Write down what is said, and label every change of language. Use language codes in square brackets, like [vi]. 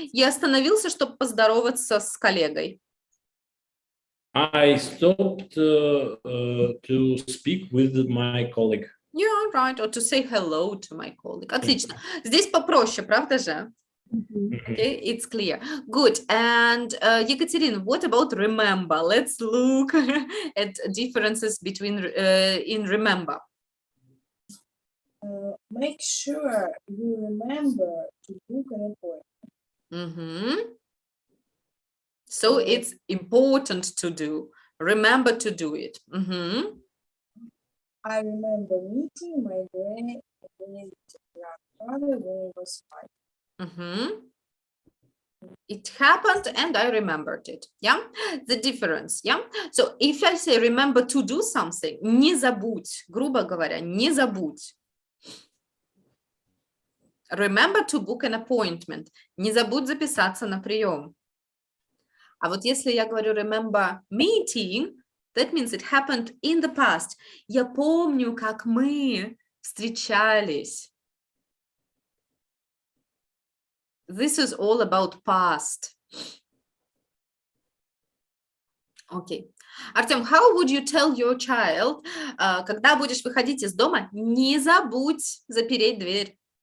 [ru] Я остановился, чтобы поздороваться с коллегой. [en] I stopped to speak with my colleague. Yeah, right. Or to say hello to my colleague. [ru] Отлично. Здесь попроще, правда же? [en] Okay, it's clear. Good. And Екатерина, what about remember? Let's look at differences between in remember. Make sure you remember to book an appointment. Mhm. So it's important to do. Remember to do it. Mhm. I remember meeting my great grandfather when he was 5. Mhm. It happened and I remembered it. Yeah, the difference. Yeah. So if I say remember to do something, [ru] не забудь, грубо говоря, не забудь. [en] Remember to book an appointment. [ru] Не забудь записаться на прием. А вот если я говорю [en] remember meeting, that means it happened in the past. [ru] Я помню, как мы встречались. [en] This is all about past. Okay. [ru] Артем, [en] how would you tell your child, [ru] когда будешь выходить из дома, не забудь запереть дверь?